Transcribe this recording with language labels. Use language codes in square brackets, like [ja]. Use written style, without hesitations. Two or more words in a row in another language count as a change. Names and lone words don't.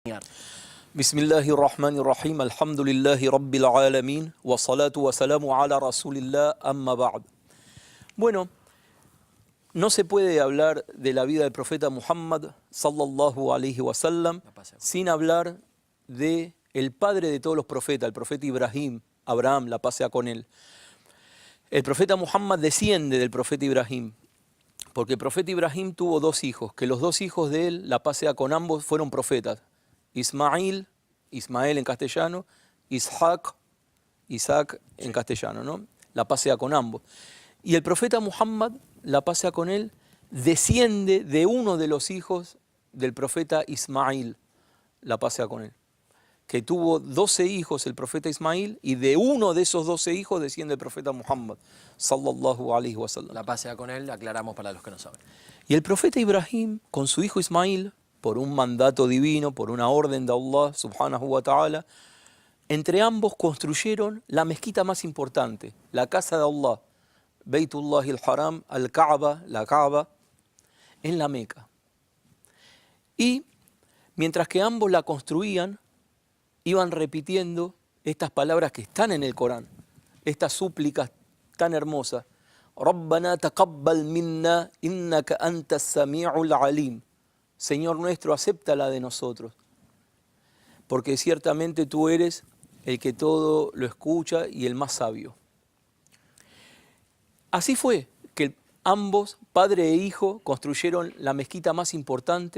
[ar] بسم الله الرحمن الرحيم. الحمد لله رب العالمين. والصلاة والسلام على رسول الله. أما بعد. [es] Bueno, no se puede hablar de la vida del profeta Muhammad [ar] صلى الله عليه وسلم [es] sin hablar de el padre de todos los profetas, el profeta Ibrahim, Abraham, la paz sea con él. El profeta Muhammad desciende del profeta Ibrahim, porque el profeta Ibrahim tuvo dos hijos, que los dos hijos de él, la paz sea con ambos, fueron profetas. Ismael en castellano, Isaac en castellano, ¿no? La paz sea con ambos. Y el profeta Muhammad, la paz sea con él, desciende de uno de los hijos del profeta Ismael, la paz sea con él, que tuvo 12 hijos el profeta Ismael, y de uno de esos 12 hijos desciende el profeta Muhammad, [ar] صلى الله عليه وسلم. [es] La paz sea con él, aclaramos para los que no saben. Y el profeta Ibrahim, con su hijo Ismael, por un mandato divino, por una orden de Allah [ar] سبحانه وتعالى, [es] entre ambos construyeron la mezquita más importante, la casa de Allah, Baytullah al-Haram, al-Kaaba, la Kaaba, en la Meca. Y mientras que ambos la construían, iban repitiendo estas palabras que están en el Corán, estas súplicas tan hermosas. [ar] ربنا تقبل منا إنك أنت السميع العليم. [es] Señor nuestro, acéptala de nosotros, porque ciertamente tú eres el que todo lo escucha y el más sabio. Así fue que ambos, padre e hijo, construyeron la mezquita más importante.